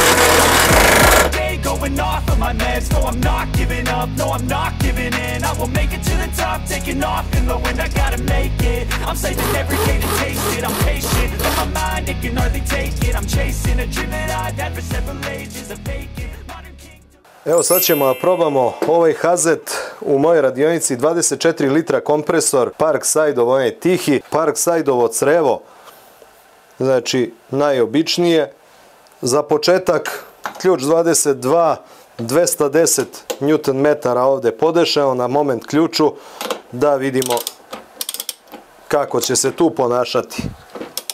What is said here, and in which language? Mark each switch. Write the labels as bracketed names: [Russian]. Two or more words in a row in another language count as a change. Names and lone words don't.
[English] Day going off of my meds. No, I'm not giving up, no, I'm not giving in. I will make it to the top, taking off in the wind. I gotta make it, I'm saving every day to taste it. I'm patient, but my mind, it can hardly take it. I'm chasing a dream that I've had for several ages. A vacant modern kingdom. [Serbian] Evo sad ćemo da probamo ovaj Hazet u mojoj radionici, 24 litra kompresor, Parkside-ov, onaj tihi, Parkside-ovo crevo, znači najobičnije. Za početak ključ 22, 210 Nm ovdje podešao na moment ključu, da vidimo kako će se tu ponašati.